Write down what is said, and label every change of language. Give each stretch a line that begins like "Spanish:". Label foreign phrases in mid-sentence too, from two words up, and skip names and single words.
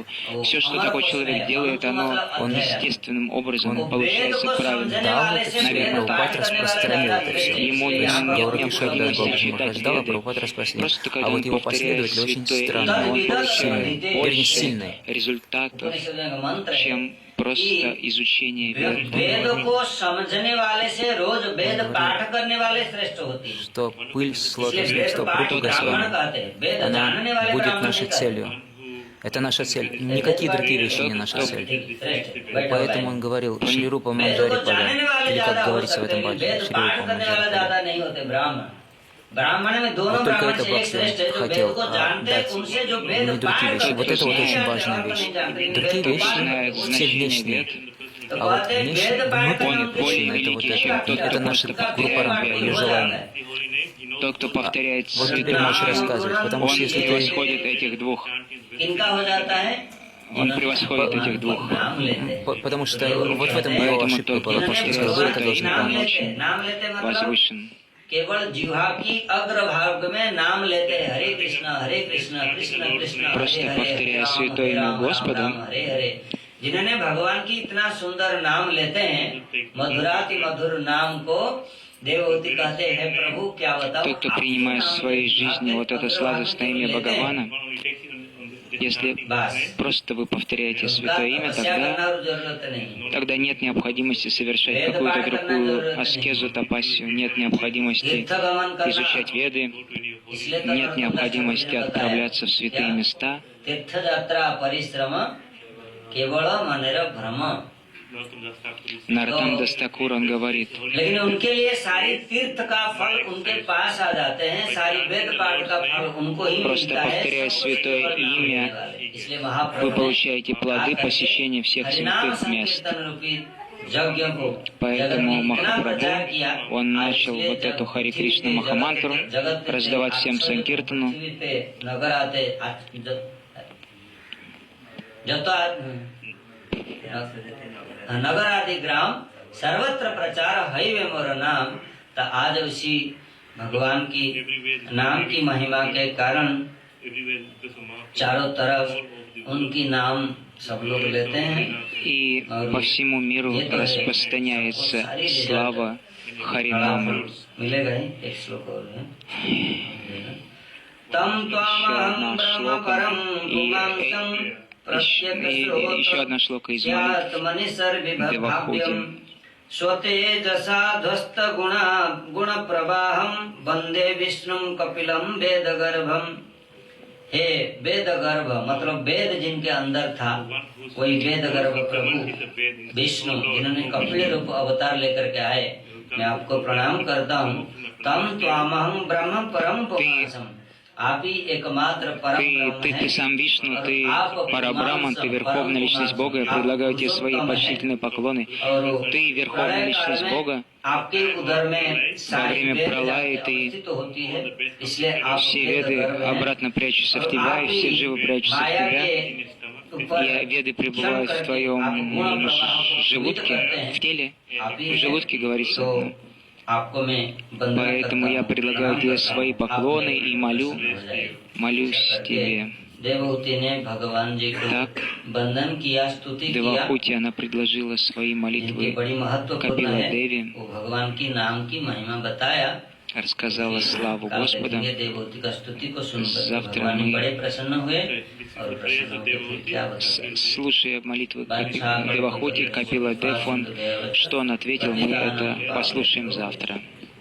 Russian: Все, что такой человек делает, он естественным образом получается правильно. Дал это все, Наверное, Прабхупад распространил это все. Ему То есть нет Гаураки Шабда необходимости Бабаджи читать Махарадж дал, а Веды. Прабхупад распространил. Просто когда А вот он его повторяет последователи очень святое имя, странные, он получает сильные, вернее больше сильные. результатов, чем просто изучение вед.
Hindi: वेद को समझने वाले से रोज वेद पाठ करने वाले श्रेष्ठ होती है।
Russian: что пыль с
Hindi: इसलिए
Russian: лотосных
Hindi: वेद
Russian: стоп
Hindi: पाठ
Russian: Рупы
Hindi: ब्राह्मण
Russian: Госвами,
Hindi: कहते हैं, वेद जानने
Russian: она
Hindi: वाले
Russian: будет
Hindi: ब्राह्मण
Russian: нашей
Hindi: नहीं कहते।
Russian: целью. Это наша цель. Никакие другие вещи не наша цель.
Hindi: श्रेष्ठ, बैठो
Russian: Поэтому
Hindi: भाई।
Russian: он говорил Шри Рупа
Hindi: वेद
Russian: Манджари
Hindi: को जानने
Russian: Пада,
Hindi: वाले
Russian: или
Hindi: ज्यादा
Russian: как
Hindi: हो
Russian: говорится в
Hindi: सकते
Russian: этом
Hindi: हैं,
Russian: баджане,
Hindi: वेद
Russian: Шри
Hindi: पाठ
Russian: Рупа
Hindi: करने वाला
Russian: Манджари
Hindi: ज्यादा
Russian: Пада.
Hindi: नहीं होते ब्राह्मण। ब्राह्मण में दोनों
Russian: Вот только
Hindi: ब्राह्मण
Russian: это
Hindi: से एक श्रेष्ठ है, जो वेद
Russian: хотел
Hindi: को जानते हैं,
Russian: дать,
Hindi: उनसे जो
Russian: не
Hindi: वेद
Russian: другие
Hindi: पाठ
Russian: вещи.
Hindi: करते
Russian: Вот это вот
Hindi: हैं,
Russian: очень
Hindi: जानते
Russian: важная
Hindi: हैं,
Russian: вещь.
Hindi: नहीं जानते हैं,
Russian: Другие
Hindi: वेद को
Russian: вещи,
Hindi: पाठ
Russian: Знает
Hindi: करते हैं।
Russian: все значение внешние. вед.
Hindi: तो
Russian: А вот
Hindi: कहते हैं,
Russian: внешне-
Hindi: वेद पाठ करना
Russian: внутреннее,
Hindi: उनके
Russian: более
Hindi: लिए
Russian: это вот великий,
Hindi: एक
Russian: чем
Hindi: बात
Russian: тот,
Hindi: है,
Russian: кто наша просто группа повторяет ее вед. желание. Тот, кто повторяет Вот теперь святое можешь имя, рассказывать, потому он что если ты превосходит этих двух.
Hindi: किनका हो जाता है?
Russian: Он превосходит этих двух.
Hindi: नाम लेते हैं।
Russian: Потому что вот в этом его Поэтому ошибка тот, была, кто то, что повторяет сказал, вы это святое должны имя,
Hindi: नाम
Russian: он понять.
Hindi: लेते हैं,
Russian: очень
Hindi: नाम लेते हैं मतलब
Russian: возвышен.
Hindi: केवल जिह्वा की अग्रभाग में नाम लेते हैं,
Sanskrit: हरे कृष्ण कृष्ण कृष्ण
Russian: Просто
Sanskrit: हरे हरे,
Russian: повторяя
Sanskrit: हरे राम,
Russian: святое
Sanskrit: हरे
Russian: имя
Sanskrit: राम,
Russian: Господа,
Sanskrit: राम राम, हरे हरे।
Hindi: जिन्होंने भगवान की इतना सुंदर नाम लेते हैं, मधुराति मधुर नाम को देवहूति कहते हैं, प्रभु क्या बताओ।
Russian: Тот, кто принимает в своей жизни вот это сладостное имя Бхагавана, если просто вы повторяете святое имя, тогда нет необходимости совершать какую-то другую аскезу, тапасию, нет необходимости изучать веды, нет необходимости отправляться в святые места.
Bangla: তীর্থযাত্রা পরিশ্রম কেবল মনের ভ্রম।
Russian: Нартам Дастакур, он говорит,
Hindi: लेकिन उनके लिए सारी तीर्थ का फल उनके पास आ जाते हैं, सारी वेद पाठ का फल उनको ही
Russian: Просто
Hindi: मिलता है।
Russian: повторяя святое имя,
Hindi: इसलिए
Russian: вы
Hindi: महाप्रभु
Russian: получаете плоды посещения всех
Hindi: हरिनाम
Russian: святых мест.
Hindi: संकीर्तन रूपी यज्ञ को
Russian: Поэтому
Hindi: जगत में इतना
Russian: Махапрабху,
Hindi: प्रचार किया,
Russian: он
Hindi: आज
Russian: начал
Hindi: इसलिए
Russian: вот эту
Hindi: जब
Russian: Хари Кришна
Hindi: पृथ्वी पे
Russian: Махамантру
Hindi: जगत पे
Russian: раздавать всем
Hindi: अक्सर
Russian: Санкиртану.
Hindi: पृथ्वी पे नगर आते जतो नगर आदि ग्राम सर्वत्र प्रचार है वे मोर नाम। तो आज उसी भगवान की नाम की महिमा के कारण चारों तरफ उनकी नाम सब लोग लेते हैं।
Russian: И по всему миру распространяется слава Харинамы.
Hindi: मिलेगा ही एक श्लोक और है।
Sanskrit: तम त्वामहं ब्रह्म परम पुमांसं
Russian: Еще одна шлока из молитв Девахути.
Sanskrit: स्वतेजसा ध्वस्त गुण प्रवाहम वंदे विष्णु कपिलम वेद गर्भम।
Hindi: हे वेद गर्भ मतलब वेद जिनके अंदर था, कोई वेद गर्भ प्रभु विष्णु जिन्होंने कपिल रूप अवतार लेकर के आए, मैं आपको प्रणाम करता हूँ।
Sanskrit: तम त्वामहं ब्रह्म परम पुमांसम,
Hindi: आप ही एकमात्र परम ब्रह्म
Russian: Ты
Hindi: हैं।
Russian: сам Вишну,
Hindi: और
Russian: ты
Hindi: आप
Russian: Парабраман, ты Верховная Личность Бога. Я предлагаю тебе свои почтительные поклоны.
Hindi: और
Russian: Ты Верховная Личность Бога.
Hindi: आपके उदर में
Russian: Во
Hindi: सारी
Russian: время
Hindi: वेद
Russian: пролая
Hindi: जाति
Russian: ты
Hindi: अवस्थित होती है, इसलिए आप
Russian: все
Hindi: वेद
Russian: веды
Hindi: गर्भ हैं।
Russian: обратно прячутся в
Hindi: और
Russian: тебя,
Hindi: आप
Russian: и все
Hindi: ही
Russian: живы прячутся в
Hindi: माया
Russian: тебя.
Hindi: के ऊपर
Russian: И веды пребывают в твоем желудке, в теле. В желудке говорится.
Hindi: तो आपको मैं बंदन
Russian: Поэтому
Hindi: करता
Russian: я
Hindi: हूँ,
Russian: предлагаю
Hindi: प्रणाम
Russian: тебе
Hindi: करता
Russian: свои
Hindi: हूँ।
Russian: поклоны
Hindi: आप
Russian: и молюсь тебе.
Hindi: देवहूति ने भगवान जी को
Russian: Так,
Hindi: बंदन किया, स्तुति किया,
Russian: Девахути, она предложила свои
Hindi: जिनकी
Russian: молитвы
Hindi: बड़ी महत्वपूर्ण
Russian: Капила
Hindi: है,
Russian: Деви,
Hindi: वो भगवान की नाम की महिमा बताया।
Russian: рассказала славу
Hindi: कल
Russian: Господа.
Hindi: देखेंगे देवहूति का स्तुति को सुनकर
Russian: Завтра
Hindi: भगवान
Russian: мы
Hindi: बड़े प्रसन्न हुए और प्रसन्न होकर फिर क्या बताते
Russian: Слушая молитвы Девахути, Капила Дев, что он ответил, мы это послушаем завтра.